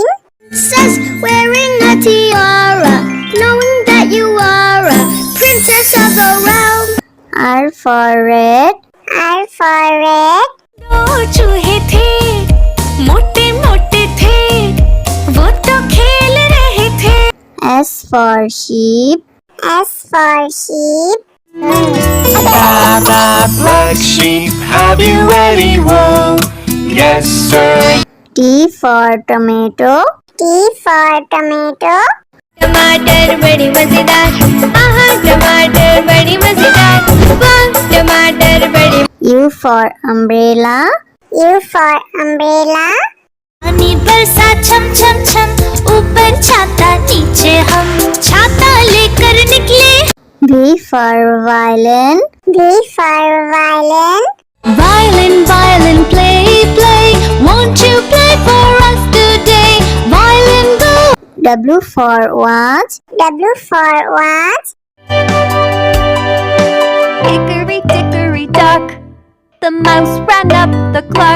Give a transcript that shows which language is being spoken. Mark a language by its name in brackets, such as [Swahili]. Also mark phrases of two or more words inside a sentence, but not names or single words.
[English] Princess wearing a tiara, knowing that you are a princess of the realm. R for red. R for red. [Hindi] दो चूहे थे, मोटे मोटे थे, वो तो खेल रहे थे। [English] S for sheep. S for sheep. Black sheep, have you any wool? Yes, sir. T for tomato. T for tomato. [Hindi] टमाटर बड़ी मजेदार, आहा टमाटर बड़ी मजेदार, वाह टमाटर बड़ी। [English] U for umbrella. U for umbrella. [Hindi] पानी बरसा छम छम छम, ऊपर छाता नीचे हम, छाता लेकर निकले। [English] V for violin. V for violin. Violin, violin, play, play, won't you play for us today? Violin, go. W for watch. W for watch. Hickory dickory dock, the mouse ran up the clock.